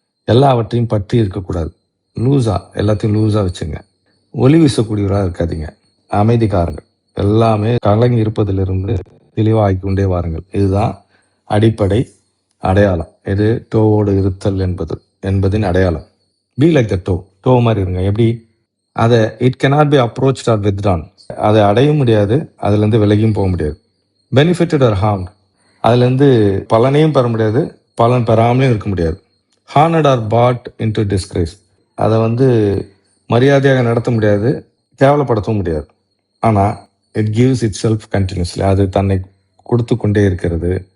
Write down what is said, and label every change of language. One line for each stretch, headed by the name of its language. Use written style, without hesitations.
Tamil: எல்லாவற்றையும் பற்றி இருக்கக்கூடாது. எல்லாத்தையும் லூஸாக வச்சுங்க. ஒளி வீசக்கூடியவராக இருக்காதீங்க. அமைதிக்காரங்கள். எல்லாமே கலங்கி இருப்பதிலிருந்து தெளிவாகி கொண்டே வாருங்கள். இதுதான் அடிப்படை அடையாளம். இது டோவோடு இருத்தல் என்பதின் அடையாளம்.
English: Be like the Tao.
Tamil: To மாதிரி இருங்க. எப்படி? அதை
English: It cannot be approached or withdrawn.
Tamil: அதை அடைய முடியாது, அதுலேருந்து விலகியும் போக முடியாது.
English: benefited or harmed,
Tamil: அதுலேருந்து பலனையும் பெற முடியாது, பலன் பெறாமலையும் இருக்க முடியாது.
English: hornet R pot into disgrace,
Tamil: அதை மரியாதையாக நடத்த முடியாது, கேவலப்படுத்தவும் முடியாது. ஆனால்
English: it gives itself continuously,
Tamil: அது தன்னை கொடுத்து கொண்டே இருக்கிறது.